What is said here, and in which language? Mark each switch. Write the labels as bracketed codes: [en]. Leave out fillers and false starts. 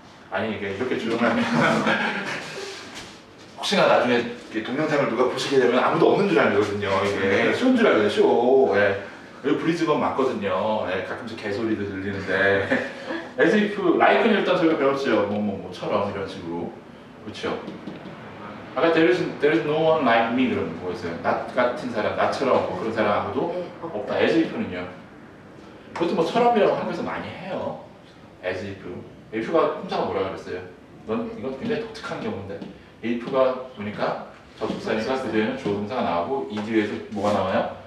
[ko] 아니 이게 이렇게 조용하면 혹시나 나중에 동영상을 누가 보시게 되면 아무도 없는 줄 알거든요. 이게 쇼인 줄 알거든요, 쇼. 예. 여기 브리즈번 맞거든요. 예, 가끔씩 개소리도 들리는데 as if, like는 일단 저희가 배웠죠. 뭐처럼 이런 식으로. 그렇죠? 아까 [en] there is no one like me [ko] 그런 거 있어요. 나 같은 사람, 나처럼 뭐 그런 사람 아무도 네. 없다. as if는요. 그것도 뭐 처럼이라고 한국에서 많이 해요. [en] as if. [ko] if가 혼자가 뭐라 그랬어요? 넌 이건 굉장히 독특한 경우인데 if가 보니까 접속사니까 그 뒤에는 주어 동사가 나오고 이 뒤에서 뭐가 나와요?